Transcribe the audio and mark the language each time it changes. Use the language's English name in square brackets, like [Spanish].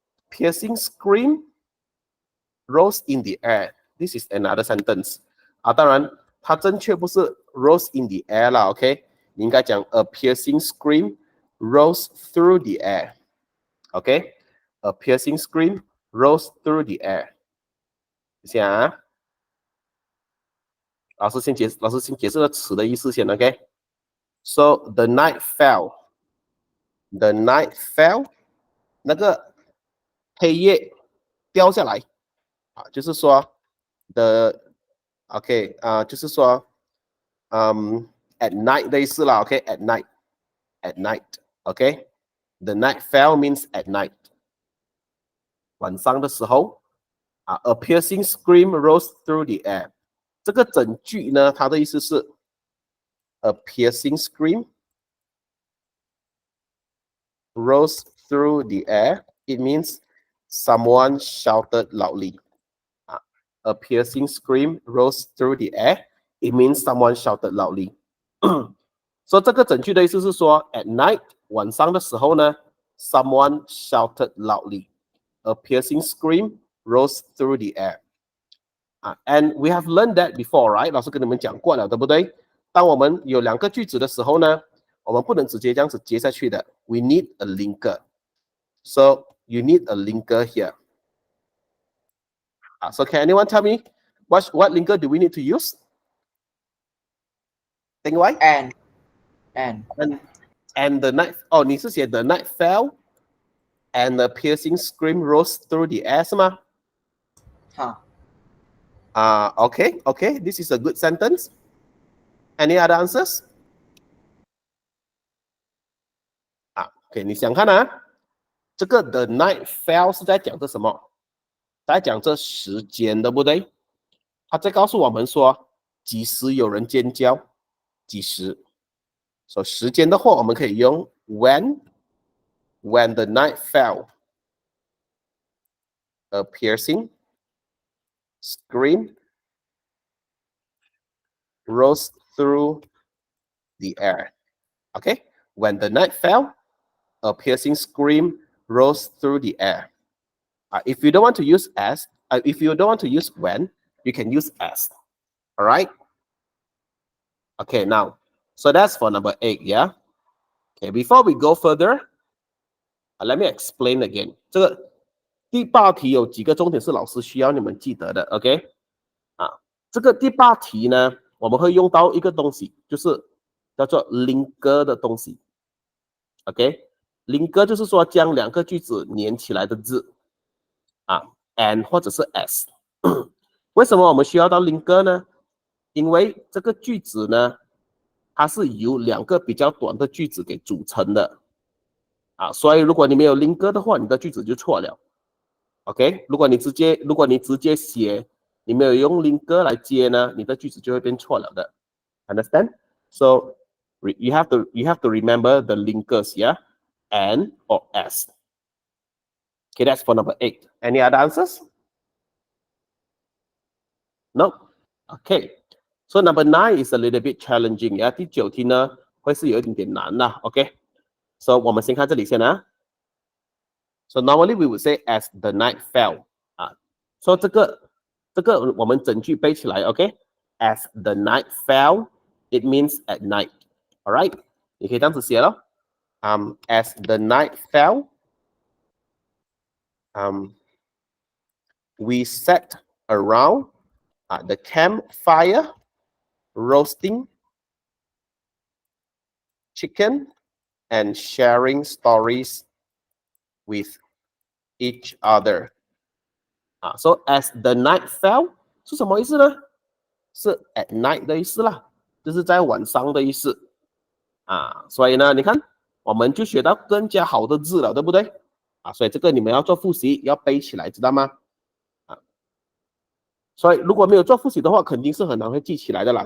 [English] Piercing scream rose in the air. This is another sentence. [Chinese] 当然它正确不是 [English] rose in the air 啦 ，OK？ [Chinese] 你应该讲 [English] a piercing scream rose through the air. OK? A piercing scream rose through the air. [Chinese] 一下啊，老师先解释了词的意思先 ，OK？ [English] So the night fell. The night fell. [Chinese] 那个黑夜掉下来就是说 OK 就是说 [English] at night [Chinese] 的意思啦 ，OK？ [English] At night，OK？The night fell means at night。 [Chinese] 晚上的时候 [English] a piercing scream rose through the air。 [Chinese] 这个整句呢，它的意思是 [English] a piercing scream rose through the air. It means someone shouted loudly. A piercing scream rose through the air. It means someone shouted loudly. [Chinese] 所以这个整句的意思是说 [English] at night [Chinese] 晚上的时候呢 [English] someone shouted loudly. A piercing scream rose through the air. And we have learned that before, right? [Chinese] 老师跟你们讲过了，对不对？当我们有两个句子的时候呢，我们不能直接这样子接下去的。 [English] We need a linker. So you need a linker here. So can anyone tell me what linker do we need to use? [Chinese] 丁歪 [English] And the night [Chinese] 你是写 [English] the night fell and the piercing scream rose through the air [Chinese] 是吗？ [English] Okay, this is a good sentence. Any other answers? [Chinese] OK， 你想看这个 [English] the night fell [Chinese] 是在讲这什么？在讲这时间，对不对？他在告诉我们说，几时有人尖叫几时。 [English] 所以时间的话，我们可以用 when the night fell, a piercing scream rose through the air. Okay, when the night fell, a piercing scream rose through the air. If you don't want to use as, if you don't want to use when, you can use as. All right. Okay, now, so that's for number 8, yeah? Okay, before we go further, let me explain again. [Chinese] 这个第8题有几个重点是老师需要你们记得的 ，OK？这个第8题呢，我们会用到一个东西，就是叫做 linker 的东西 ，OK？linker 就是说将2个句子连起来的字，and 或者是 as。为什么我们需要到 linker 呢？因为这个句子呢，它是由2个比较短的句子给组成的所以如果你没有 linker 的话，你的句子就错了 ，OK？如果你直接写，你没有用 linker 来接呢，你的句子就会变错了的 ， [English] understand？ So you have to remember the linkers, yeah, and or as. Okay, that's for number 8. Any other answers? No. Okay. So number 9 is a little bit challenging. [Chinese] 第9题呢会是有一点点难啦 OK. [English] So [Chinese] 我们先看这里先 [English] So normally we would say as the night fell. [Chinese] So 这个我们整句背起来 OK. [English] As the night fell, it means at night. Alright. [Chinese] 你可以这样子写咯。 [English] As the night fell, we sat around the campfire roasting chicken and sharing stories with each other. So as the night fell [Chinese] 是什么意思呢？是 [English] at night [Chinese] 的意思啦，就是在晚上的意思所以呢，你看我们就学到更加好的字了，对不对所以这个你们要做复习，要背起来，知道吗所以如果没有做复习的话，肯定是很难会记起来的啦。